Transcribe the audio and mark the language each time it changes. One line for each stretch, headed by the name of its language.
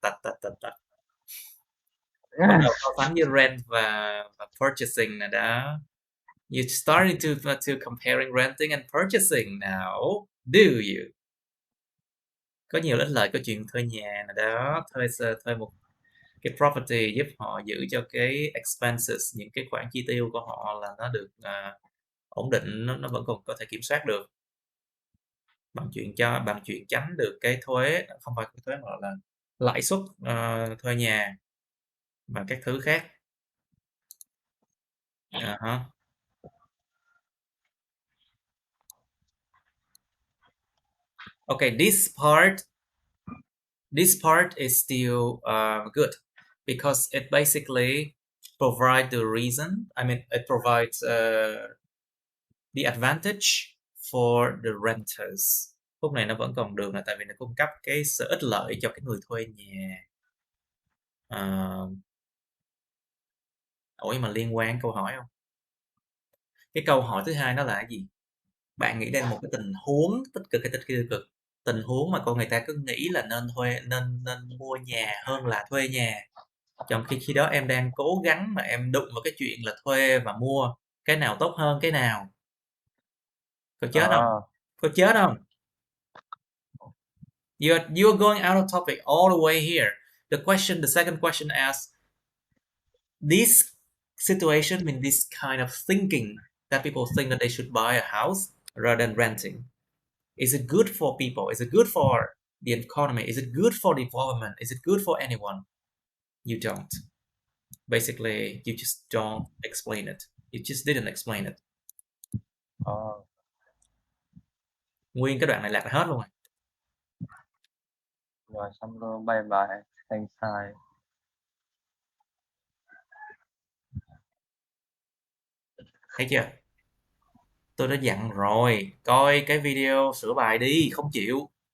Vietnamese: Bắt đầu so sánh với rent và purchasing nè đó.
English: You're starting to comparing renting and purchasing now, do you?
Vietnamese: Có nhiều ích lợi câu chuyện thuê nhà nè đó, thuê một cái property giúp họ giữ cho cái expenses, những cái khoản chi tiêu của họ là nó được ổn định, nó vẫn còn có thể kiểm soát được. Bằng chuyện tránh được cái thuế, không phải cái thuế mà là lãi suất thuê nhà và các thứ khác.
English: Okay, this part is still good because it basically provides the reason. I mean, it provides the advantage for the renters.
Vietnamese: Khúc này nó vẫn còn được là tại vì nó cung cấp cái sự ích lợi cho cái người thuê nhà. Ủa mà liên quan câu hỏi không? Cái câu hỏi thứ hai nó là cái gì? Bạn nghĩ đến một cái tình huống tích cực hay tiêu cực? Tình huống mà con người ta cứ nghĩ là nên mua nhà hơn là thuê nhà. Trong khi đó em đang cố gắng mà em đụng vào cái chuyện là thuê và mua, cái nào tốt hơn cái nào? Có chết không? Có chết không?
English: You're going out of topic all the way here. The second question asks, this situation, I mean this kind of thinking that people think that they should buy a house rather than renting. Is it good for people? Is it good for the economy? Is it good for the government? Is it good for anyone? You don't. Basically, you just don't explain it. You just didn't explain it.
Vietnamese: Nguyên cái đoạn này lạc hết luôn rồi. Rồi xong rồi bye bye thành sai. Thấy chưa? Tôi đã dặn rồi, coi cái video sửa bài đi, không chịu.